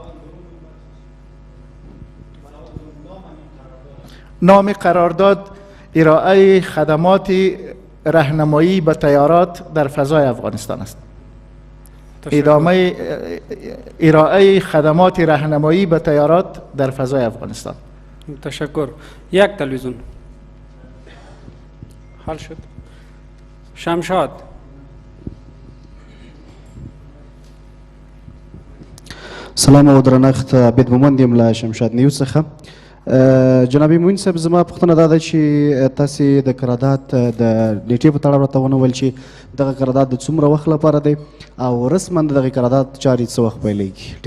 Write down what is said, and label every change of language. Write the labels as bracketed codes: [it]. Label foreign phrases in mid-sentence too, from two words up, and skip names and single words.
[fa] نام قرارداد ارائه خدمات راهنمایی به طیارات در فضای افغانستان است. ادامه ارائه خدمات راهنمایی به طیارات در فضای افغانستان. تشکر. یک تلویزیون حل شد. شمشاد. [ps] سلام او درنښت عبید مومند یم له شمشاد نیوز څخه. جنابي موین صاحب زما پوښتنه دا ده چې تاسې د قرارداد د نیټې په تړاو راته ونه ویل چې دغه قرارداد د څومره وخت لپاره دی او رسما د دغه قرارداد چارې څه وخت پیلیږي؟